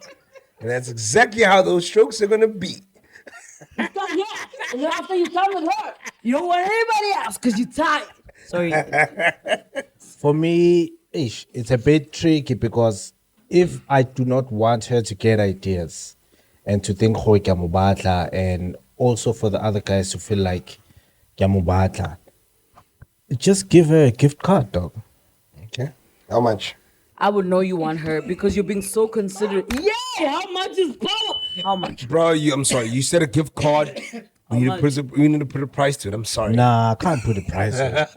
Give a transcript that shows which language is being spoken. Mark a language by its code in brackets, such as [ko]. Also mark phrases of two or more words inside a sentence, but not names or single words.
[en] And that's exactly how those strokes are gonna be. And then after you come with her, you don't want anybody else because you're tired. Sorry. for me, it's a bit tricky because if I do not want her to get ideas and to think [tn] "Hoi ke a mo batla," [en] and also for the other guys to feel like [tn] ke a mo batla, [en] just give her a gift card, dog. Okay. How much? I would know you want her because you're being so considerate. Yeah, how much is power? How much? Bro, I'm sorry. You said a gift card. We need to put a price to it. I'm sorry. Nah, I can't put a price on it.